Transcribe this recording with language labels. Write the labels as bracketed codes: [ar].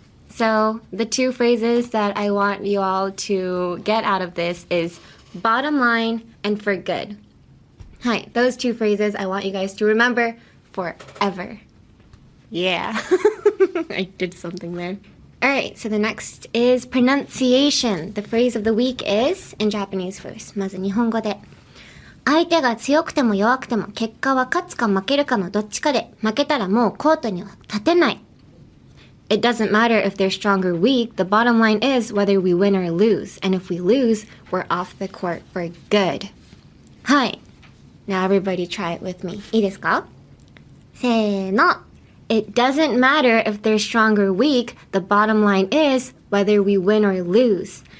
[en] So the two phrases that I want you all to get out of this is bottom line and for good. Hi. Those two phrases I want you guys to remember forever. Yeah. I did something there. Alright, so the next is pronunciation. The phrase of the week is, in Japanese first. [ja] まず日本語で。相手が強くても弱くても結果は勝つか負けるかのどっちかで、負けたらもうコートには立てない。 [en] It doesn't matter if they're strong or weak. The bottom line is whether we win or lose. And if we lose, we're off the court for good. [ja] はい。 [en] Now everybody try it with me. [ja] いいですか？せーの。 [en] It doesn't matter if they're strong or weak. The bottom line is whether we win or lose.